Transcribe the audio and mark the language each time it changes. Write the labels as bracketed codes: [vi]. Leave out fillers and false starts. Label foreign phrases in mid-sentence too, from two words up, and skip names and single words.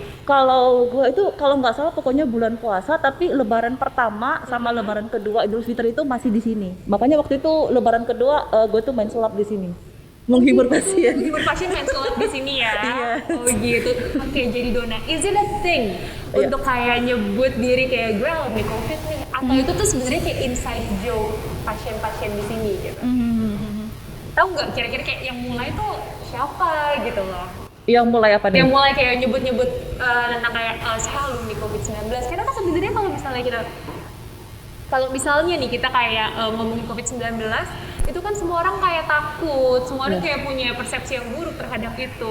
[id] Kalau gue itu kalau nggak salah pokoknya bulan puasa, tapi lebaran pertama sama lebaran kedua Idul Fitri itu masih di sini. Makanya waktu itu lebaran kedua gue tuh main sulap di sini. Menghibur pasien. Menghibur pasien main sholat di sini ya. Iya. Oh gitu. Oke, jadi Dona, [en] is it a thing [id] untuk kayak nyebut diri kayak gue alumni COVID nih? Atau itu tuh sebenarnya kayak [en] inside joke [id] pasien-pasien di sini gitu? Tahu nggak kira-kira kayak yang mulai tuh siapa gitu loh? Yang mulai apa nih? Yang mulai kayak nyebut-nyebut tentang kayak saya alumni COVID-19. Karena kan sebenarnya kalau misalnya nih kita kayak ngomongin COVID-19, itu kan semua orang kayak takut, semua orang kayak punya persepsi yang buruk terhadap itu.